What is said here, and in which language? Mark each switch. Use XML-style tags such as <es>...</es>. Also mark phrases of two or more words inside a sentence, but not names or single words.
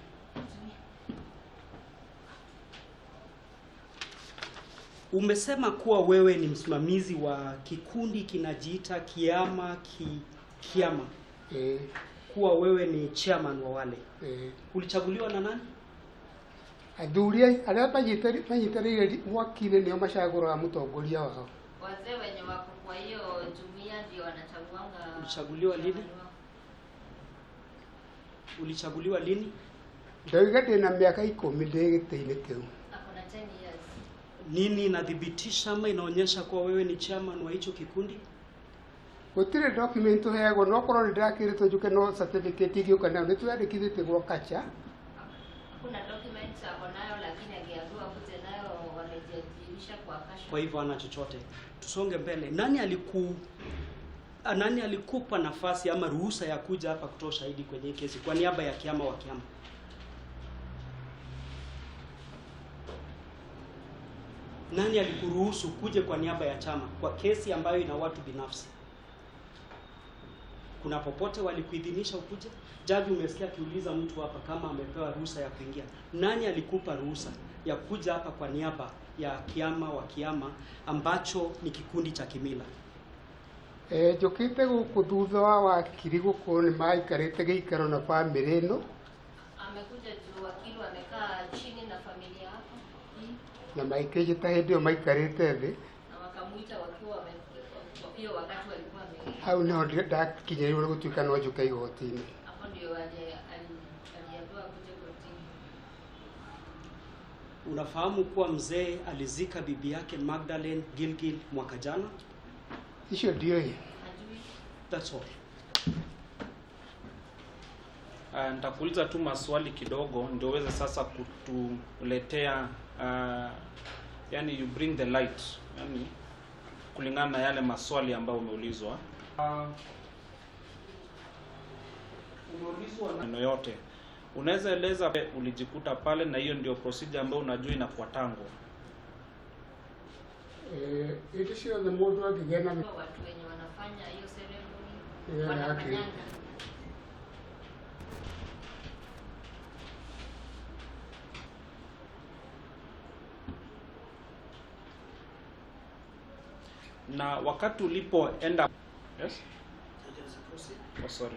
<sw>Umesema kuwa wewe ni msimamizi wa kikundi kinajiita Kiama. Kuwa wewe ni chairman wa wale. Ulichaguliwa na nani?</sw> <ki>athuri arĩa manyitanĩire mwaki-inĩ nĩo macagũraga mũtongoria wao.</ki> <sw>Wazee wenye wako kwa hiyo jumuiya ndio wanachaguanga. Ulichaguliwa lini? Ulichaguliwa lini?</sw> <ki>Ndoiga ndĩna mĩaka 10 ndĩ gĩtĩ-inĩ kĩu.</ki> <sw>Ako na 10 years. Nini inadhibitisha ama inaonyesha kuwa wewe ni chairman wa hicho kikundi?</sw> <ki>Gũtirĩ document ũheagwo, no korwo nĩ ndakĩrĩtwo njuke no certificate igĩũka nayo nĩ twandĩkithĩtie gwa kacha.</ki> <sw>Hakuna document ako nayo, lakini akiambiwa kuje nayo wamejiandikisha kwa kasha. Kwa hivyo ana chochote. Tusonge mbele. Nani alikupa nafasi ama ruhusa ya kuja hapa kutoa shahidi kwenye hii kesi kwa niaba ya Kiama wa Kiama? Nani alikuruhusu kuja kwa niaba ya chama kwa kesi ambayo ina watu binafsi? Kuna popote walikuidhinisha ukuje? Jaji umesikia akiuliza mtu hapa kama amepewa ruhusa ya kuingia. Nani alikupa ruhusa ya kuja hapa kwa niaba ya Kiama wa Kiama ambacho ni kikundi cha kimila?</sw> <ki>Njũkĩte gũkũ thutha wa wakiri gũkorwo nĩ maikarĩte gĩikaro na bamĩrĩ ĩno.</ki> <sw>Amekuja juu wakili wamekaa chini na familia hapo.</sw> <ki>Na maikĩte ta hĩndĩ ĩyo maikarĩte thĩ.</ki> <sw>Na wakamuita wakiwa hiyo wakati walikuwa</sw> <ki>hau nĩho ndakinyĩrĩirwo nĩ gũtuĩka no njũke igoti-inĩ.</ki> <sw>Hapo ndio aliambiwa kuja kotini. Unafahamu kuwa mzee alizika bibi yake Magdalene Gilgil mwaka jana? Hicho ndio hiyo.</sw> <en>That's all.</en> <sw>Nitakuuliza tu maswali kidogo ndio uweze sasa kutuletea yani</sw> <en>you bring the light,</en> <sw>yani kulingana na yale maswali ambayo umeulizwa. Umeulizwa neno yote. Unaweza eleza ulijikuta pale na hiyo ndio procedure ambayo unajua inafuatango?</sw> <en>It is the mode akigena</en> <sw>Watu wenye wanafanya hiyo ceremony wanafanyanga. Na wakati ulipoenda sorry.</sw>